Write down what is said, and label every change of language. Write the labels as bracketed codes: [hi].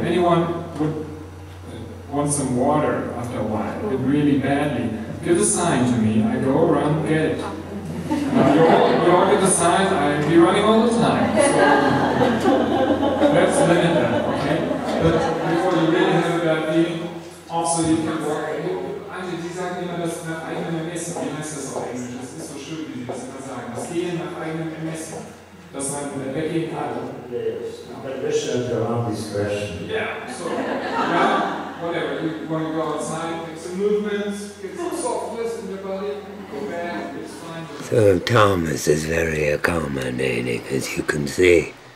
[en] Anyone would want some water after a while, but really badly. Give a sign to me, I go around, get it. You all get the sign, I'll be running all the time. So let's limit that, okay? But before you really have a bad feeling, also you can walk. [de] Eigentlich, die sagen immer, dass nach eigenem Ermessen, wie heißt das auf Englisch? Das ist so schön, wie sie das immer sagen. Das Gehen nach eigenem Ermessen. Dass man weggehen kann. [en] Yes, permission around discretion. Yeah, so, yeah, whatever. You want to go outside, get some movements, get some softness in your body, go back, it's fine. So Thomas is very accommodating, as you can see.